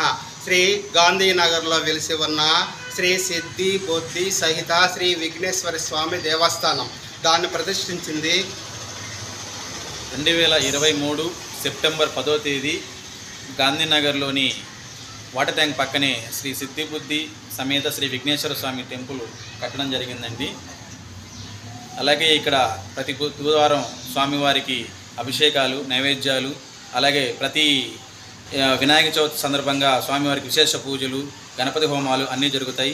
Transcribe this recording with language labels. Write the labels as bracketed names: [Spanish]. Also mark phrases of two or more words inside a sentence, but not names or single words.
[Telugu] శ్రీ గాంధీనగర్ వెలిసి ఉన్న శ్రీ సిద్ధి బుద్ధి సహిత శ్రీ విఘ్నేశ్వర స్వామి దేవస్థానం దాన్ని ప్రతిష్ఠించింది 2023 సెప్టెంబర్ 10వ తేదీ గాంధీనగర్లోని వాటర్ ట్యాంక్ పక్కనే శ్రీ సిద్ధిబుద్ధి సమేత శ్రీ విఘ్నేశ్వర స్వామి టెంపుల్ కట్టడం జరిగిందండి. అలాగే ఇక్కడ ప్రతి బుధవారం స్వామివారికి అభిషేకాలు, నైవేద్యాలు, అలాగే ప్రతి వినాయక చవితి సందర్భంగా స్వామివారికి విశేష పూజలు, గణపతి హోమాలు అన్నీ జరుగుతాయి.